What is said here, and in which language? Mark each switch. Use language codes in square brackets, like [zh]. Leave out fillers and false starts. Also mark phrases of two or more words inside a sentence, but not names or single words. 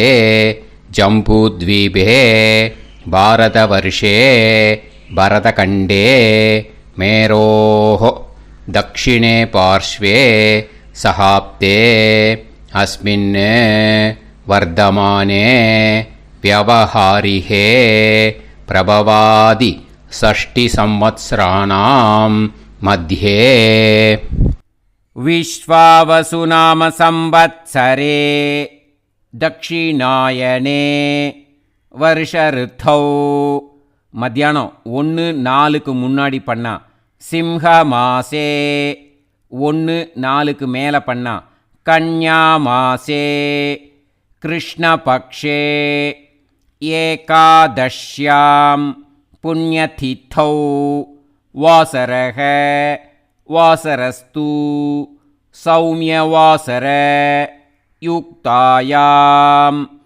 [sa] जम्बूद्वीपे भारतवर्षे भरतखण्डे मेरोः दक्षिणे पार्श्वे शकाब्दे अस्मिन् वर्तमाने व्यवहारिहे प्रभवादि 60 संवत्सराणां मध्ये. विश्वावसुनाम संवत्सरे दक्षिणायने वर्ष ऋतौ. [ta] மத்தியானம் 1:04 முன்னாடி பண்ணா [sa] सिंह मासे. [ta] 1:04 மேலே பண்ணா [sa] कन्या मासे. कृष्णपक्षे एकादश्यां पुण्यतिथौ वासरः वासरस्तु सौम्यवासर युक्तायाम्.